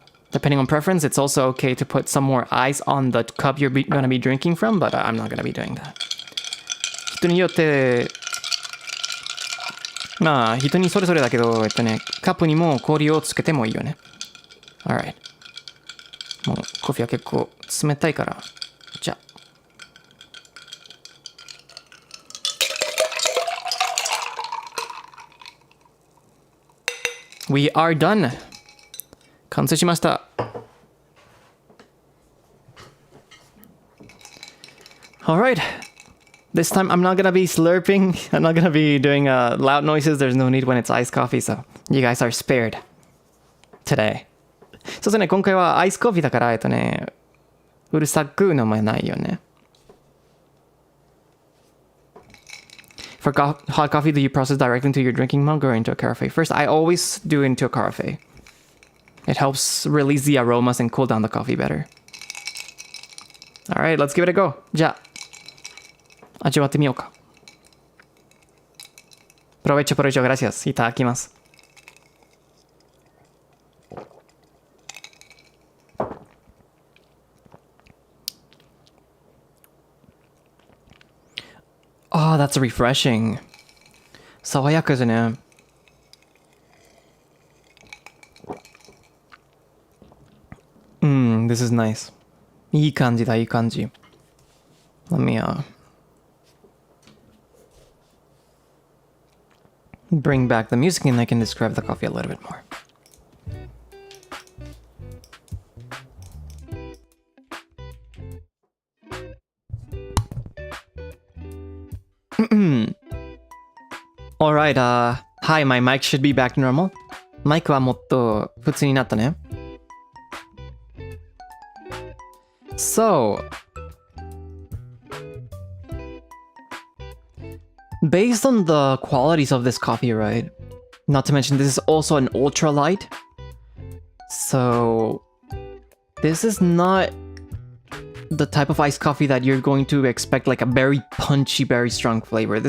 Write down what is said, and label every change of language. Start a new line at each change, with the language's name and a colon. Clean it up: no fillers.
English: Depending on preference, it's also okay to put some more ice on the cup you're gonna be drinking from, but I'm not gonna be doing that.
Japanese: 人によって、まあ人にそれぞれだけど、カップにも氷をつけてもいいよね。
English: Alright.
Japanese: もうコーヒーは結構冷たいから、じゃあ。
English: We are done!
Japanese: 完成しました。
English: Alright. This time I'm not gonna be slurping. I'm not gonna be doing loud noises. There's no need when it's iced coffee, so you guys are spared today.
Japanese: そうですね、今回はアイスコーヒーだから、うるさく飲めないよね。
English: For hot coffee, do you process directly into your drinking mug or into a carafe? First, I always do into a carafe. It helps release the aromas and cool down the coffee better. Alright, let's give it a go.
Japanese: じゃあ、味わってみようか。
Spanish: Provecho, gracias.
Japanese: いただきます。
English: Oh, that's refreshing.
Japanese: 爽やかですね。
English: This is nice.
Japanese: いい感じだ、いい感じ。
English: Let me bring back the music and I can describe the coffee a little bit more. Alright, hi, my mic should be back to normal.
Japanese: マイクはもっと普通になったね。
English: So, based on the qualities of this coffee, right? Not to mention this is also an ultra light. So, this is not the type of iced coffee that you're going to expect like a very punchy, very strong flavor.